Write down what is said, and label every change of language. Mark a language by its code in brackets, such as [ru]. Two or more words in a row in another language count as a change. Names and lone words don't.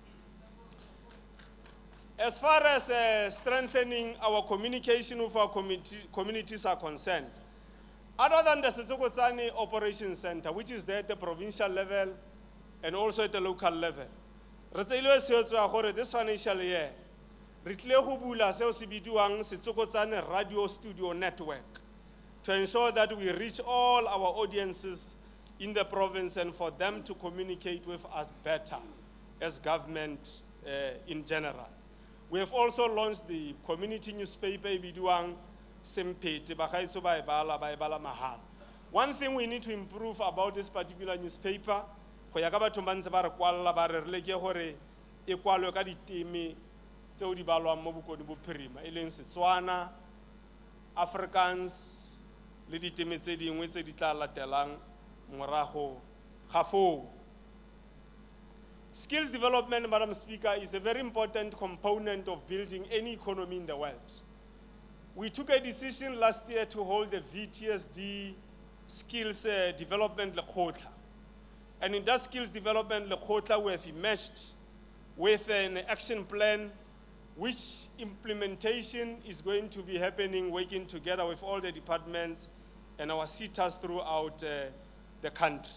[en] As far as strengthening our communication with our communities are concerned, other than the Setsokotsane Operations Center, which is there at the provincial level and also at the local level, this financial year, [tn] re tlile go bula seo se bidiwang [en] Setsokotsane Radio Studio Network to ensure that we reach all our audiences in the province and for them to communicate with us better as government in general. We have also launched the community newspaper [tn] bidiwang Sempete, bagaetso ba e bala mahala. [en] One thing we need to improve about this particular newspaper, [tn] go ya ka batho ba ntse ba re kwalla ba re re ke gore e kwalwe ka diteme tseo di balwang mo bokodi bophirima e leng Setswana, Afrikaans le diteme tse dingwe tse di tla latelang morago ga foo. [en] Skills development, Madam Speaker, is a very important component of building any economy in the world. We took a decision last year to hold the VTSD Skills Development Lekgotla. And in that Skills Development Lekgotla, we have emerged with an action plan which implementation is going to be happening, working together with all the departments and our SETAs throughout the country.